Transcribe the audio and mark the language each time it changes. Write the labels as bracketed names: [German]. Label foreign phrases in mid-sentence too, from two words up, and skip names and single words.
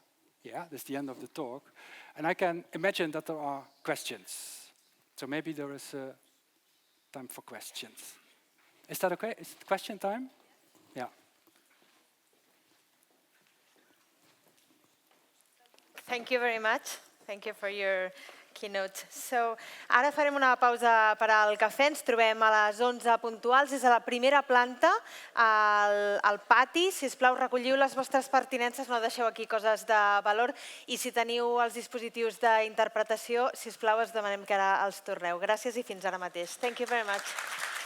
[English] Yeah, this is the end of the talk. And I can imagine that there are questions. So maybe there is time for questions. Is that okay? Is it question time? Yeah. Thank you very much. Thank you for your keynote. So, [Catalan] ara farem una pausa per al cafè. Ens trobem a les 11 puntuals. És a la primera planta, al pati. Si us plau, recolliu les vostres pertinences, no deixeu aquí coses de valor. I si teniu els dispositius d'interpretació, si us plau, us demanem que ara els torneu. Gràcies i fins ara mateix. [English] Thank you very much.